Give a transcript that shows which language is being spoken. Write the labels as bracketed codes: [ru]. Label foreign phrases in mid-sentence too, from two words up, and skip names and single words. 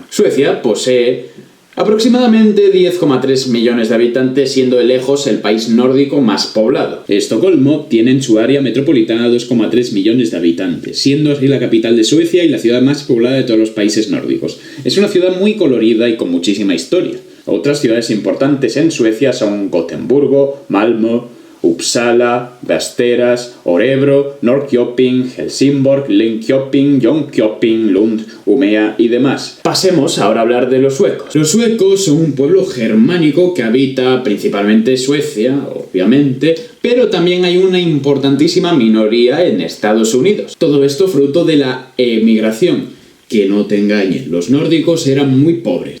[es] Suecia posee aproximadamente 10,3 millones de habitantes, siendo de lejos el país nórdico más poblado. Estocolmo tiene en su área metropolitana 2,3 millones de habitantes, siendo así la capital de Suecia y la ciudad más poblada de todos los países nórdicos. Es una ciudad muy colorida y con muchísima historia. Otras ciudades importantes en Suecia son Gotemburgo, Malmö, Uppsala, Västerås, Örebro, Norrköping, Helsingborg, Linköping, Jönköping, Lund, Umeå y demás. Pasemos ahora a hablar de los suecos. Los suecos son un pueblo germánico que habita principalmente Suecia, obviamente, pero también hay una importantísima minoría en Estados Unidos. Todo esto fruto de la emigración. Que no te engañen, los nórdicos eran muy pobres.